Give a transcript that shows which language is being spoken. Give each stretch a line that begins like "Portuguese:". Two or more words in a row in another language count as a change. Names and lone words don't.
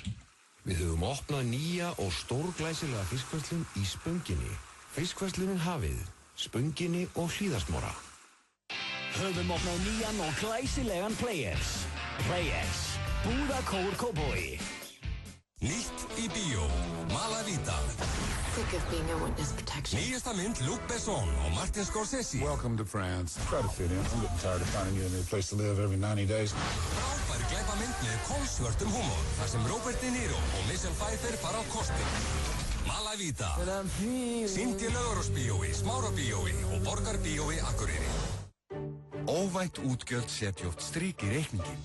Icelandic: Við höfum opnað nýja og stórglæsilega fiskverslun í Spönginni. Fiskverslunin Hafið, Spönginni og Hlíðarsmára. Höfum opnað nýjan og glæsilegan Players. Players, búðakór Kópavogi. Nýtt í bíó, Malavita.
English: Sick of being a witness protection.
Icelandic: Nýjasta mynd Luc Besson og Martin Scorsese.
English: Welcome to France. Try to fit in. I'm getting tired of finding you a new place to live every 90 days.
Icelandic: Frábær glæpamynd með kolsvörtum húmor, þar sem Robert De Niro og Michelle Pfeiffer fara á kostin. Malavita. Sýnd í Laugarásbíói, Smárabíói og Borgarbíói Akureyri. Óvænt útgjöld setja oft strik í reikningin.